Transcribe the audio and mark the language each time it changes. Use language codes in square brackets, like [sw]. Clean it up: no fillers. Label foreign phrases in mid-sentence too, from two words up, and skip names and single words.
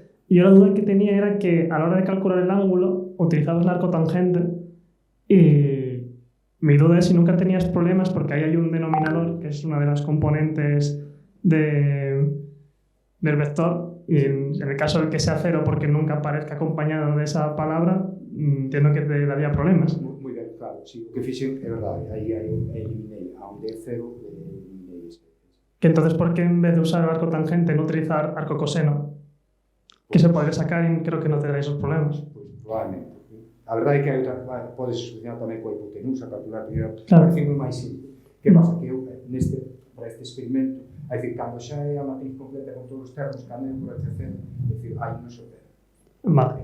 [es] Y yo la duda que tenía era que a la hora de calcular el ángulo utilizabas la arcotangente y Mi duda es si nunca tenías problemas, porque ahí hay un denominador que es una de las componentes del vector, y en el caso de que sea cero porque nunca aparezca acompañado de esa palabra, entiendo que te daría problemas. [gl] Moi ben, claro, sí, o que fixen é verdade, aí eliminei a onde é cero, eliminei ese. [es] Que entonces, ¿por qué en vez de usar arco tangente no utilizar arco coseno? Que se podría sacar y creo que no te dará esos problemas. [gl] Pois, probablemente. A verdade é que hai outra, podes solucionar tamén coa hipotenusa, calcular primeiro, Claro. parece moi máis simple. Que pasa? Que eu, para este experimento, é dicir, cando xa é a matriz completa con todos os termos, cando é por HC, é dicir, aí non se opera. Vale.